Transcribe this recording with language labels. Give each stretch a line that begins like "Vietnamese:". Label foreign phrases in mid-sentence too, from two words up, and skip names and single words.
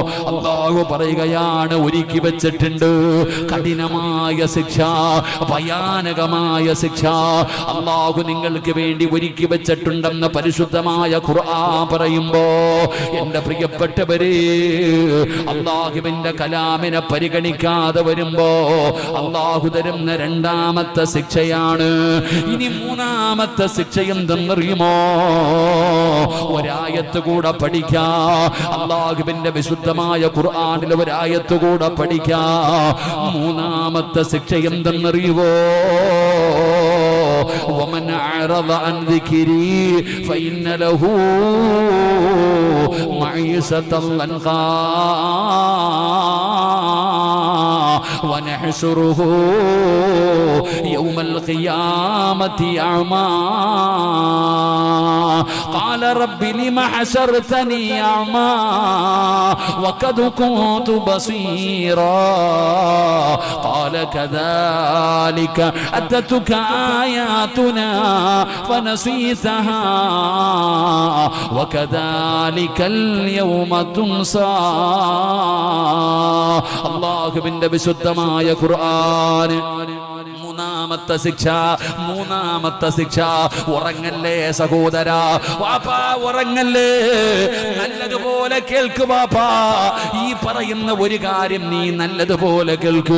Malayalam: അല്ലാഹു പറയുകയാണ്, ഒരുക്കി വെച്ചിട്ടുണ്ട് കഠിനമായ ശിക്ഷ, ഭയാനകമായ ശിക്ഷ അല്ലാഹു നിങ്ങൾക്ക് വേണ്ടി ഒരുക്കി വെച്ചിട്ടുണ്ടെന്ന് പരിശുദ്ധമായ ഖുർആൻ പറയുമ്പോ, എന്റെ പ്രിയപ്പെട്ടവരെ, അല്ലാഹുവിന്റെ കലാമിനെ പരിഗണിക്കാതെ വരുമ്പോ അല്ലാഹു തരുന്ന രണ്ടാമത്തെ ശിക്ഷയാണ്. ഇനി മൂന്നാമത്തെ ശിക്ഷ എന്തെന്നറിയുമോ? ഒരായത്ത് കൂടെ പഠിക്കാ. അല്ലാഹുവിന്റെ വിശുദ്ധമായ ഖുർആനിലെ ഒരായത്ത് കൂടെ പഠിക്കാ. മൂന്നാമത്തെ ശിക്ഷ എന്തെന്നറിയുവോ?
Arabic: ومن أعرض عن ذكري فإن له معيشة ضنكا ونحشره يوم القيامة أعمى قال رب لم حشرتني أعمى وقد كنت بصيرا قال كذلك أتتك آياتنا فنسيتها وكذلك اليوم تنسى.
Malayalam: അല്ലാഹുവിന്റെ വിശുദ്ധമായ ഖുർആൻ. മൂന്നാമത്തെ ശിക്ഷ ഉറങ്ങല്ലേ സഹോദരാ, വാപ്പാ ഉറങ്ങല്ലേ, നല്ലതുപോലെ കേൾക്ക് വാപ്പാ. ഈ പറയുന്ന ഒരു കാര്യം നീ നല്ലതുപോലെ കേൾക്ക്.